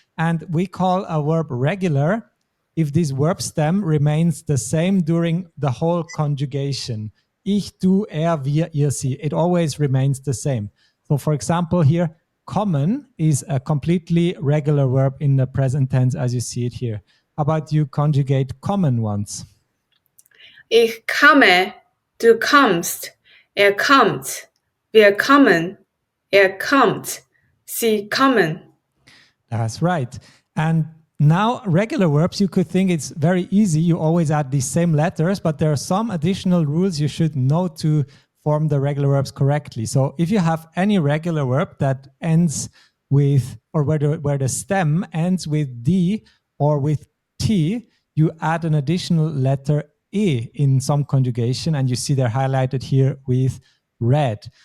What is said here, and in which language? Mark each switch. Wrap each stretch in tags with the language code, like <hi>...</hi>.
<en>And we call a verb regular if this verb stem remains the same during the whole conjugation.</en> <de>Ich, du, er, wir, ihr, sie.</de> <en>It always remains the same. So for example here, kommen is a completely regular verb in the present tense as you see it here. How about you conjugate kommen once?</en> <de>Ich komme, du kommst, er kommt, wir kommen, er kommt, sie kommen.</de> <en>That's right. And now regular verbs, you could think it's very easy. You always add these same letters, but there are some additional rules you should know to form the regular verbs correctly. So if you have any regular verb that ends with, or where the stem ends with D or with T, you add an additional letter E in some conjugation, and you see they're highlighted here with red.</en>